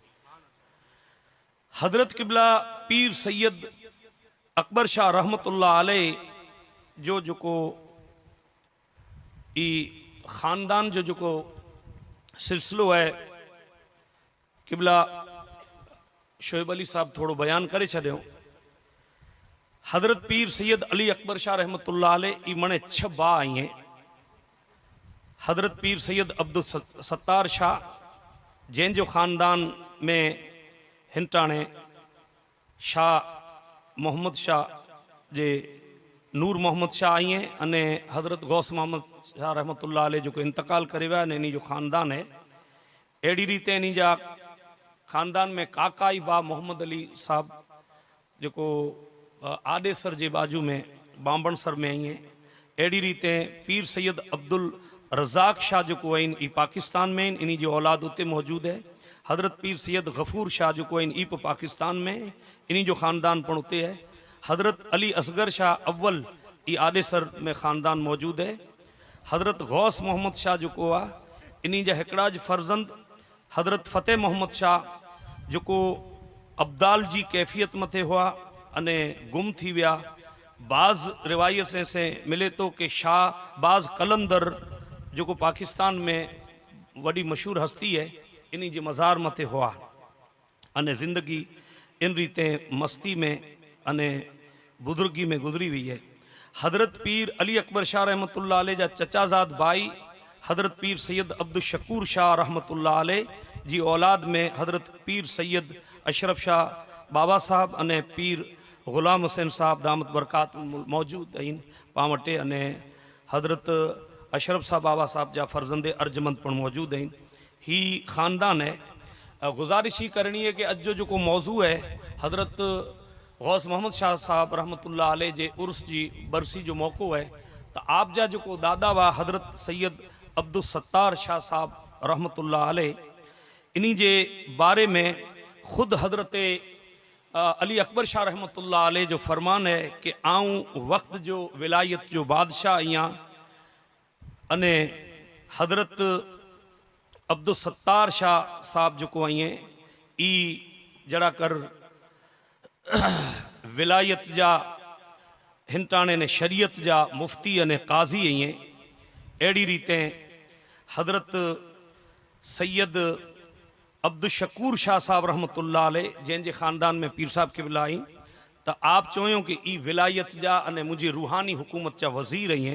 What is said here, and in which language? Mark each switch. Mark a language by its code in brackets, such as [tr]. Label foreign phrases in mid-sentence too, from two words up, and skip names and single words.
[kfr] हजरत किबला पीर सैयद अकबर शाह रहमतुल्लाह अलैह जो ई ख़ानदान जो सिलसिलो है, किबला शोएब अली साहब थोड़ो बयान करे छो। हजरत पीर सैयद अली अकबर शाह रहमतुल्लाह अलैह ई मणे 6 बा आई हैं। हजरत पीर सैयद अब्दुल सत्तार शाह जैन जो ख़ानदान में हिंटाणे शाह मोहम्मद शाह जे नूर मोहम्मद शाह आई हैं अने हजरत गौस मोहम्मद शाह रहमतुल्लाह अलैह जो इंतकाल करे विया ने इन्हीं जो ख़ानदान है। अड़ी रीते इन्हीं जा ख़ानदान में काकाई बा मोहम्मद अली साहब जो आडेसर जे बाजू में बांबणसर में आई हैं। अड़ी रीते पीर सैयद अब्दुल रज़ाक शाह जो आइन ई पाकिस्तान में इन्हीं जो औलाद उते मौजूद है। हजरत पीर सैयद गफूर शाह जो आइन ई पाकिस्तान में इन्हीं जो ख़ानदान पण उते है। हजरत अली असगर शाह अव्वल ई आडेसर में ख़ानदान मौजूद है। हजरत गौस मोहम्मद शाह जो इन्हीं जा हिकड़ाज फर्जंद हजरत फ़तेह मोहम्मद शाह जो अब्दाल जी कैफियत मथे हुआ अने गुम थी विया। बाज़ रिवायत से मिले तो कि शाहबाज कलंदर जो को पाकिस्तान में वड़ी मशहूर हस्ती है, इन्हीं जे मज़ार मथे हुआ अने ज़िंदगी इन रीते मस्ती में अने बुजुर्गी में गुजरी हुई है। हज़रत पीर अली अकबर शाह रहमतुल्लाह अलैह जा चचाजाद भाई हज़रत पीर सैयद अब्दुल शकूर शाह रहमतुल्लाह अलैह जी औलाद में हज़रत पीर सैयद अशरफ शाह बाबा साहब अने पीर ग़ुलाम हुसैन साहब दामत बरकात मौजूद आहिनि पां वटि, अने हज़रत अशरफ साहब बाबा साहब जा फर्जंदे अर्जमंद पण मौजूद आहिनि। ही ख़ानदान है। गुजारिश ही करनी है कि अज जो को मौजू है हज़रत गौस मोहम्मद शाह साहब रहमतुल्लाह अलैह जे उर्स जी बरसी जो मौक़ो है, तो आप जा जो को दादा वा हज़रत सैयद अब्दुल सत्तार शाह साहब रहमतुल्लाह अलैह, इन्हीं जे बारे में ख़ुद हज़रत अली अकबर शाह रहमतुल्लाह अलैह जो फरमान है कि आऊँ वक्त जो विलायत जो बादशाह आहियां अने हज़रत अब्दुल सत्तार शाह साहब जो को आइए ई जड़ा कर विलायत जा हिंटाणे ने शरीयत जा मुफ्ती अने काजी आइए। अड़ी रीते हज़रत सैयद अब्दुल शकूर शाह साहब रहमतुल्लाह अलैह जैसे ख़ानदान में पीर साहब के बिलाई, तो आप चो कि ई विलायत जा अने मुझे रूहानी हुकूमत जा वज़ीर आइए।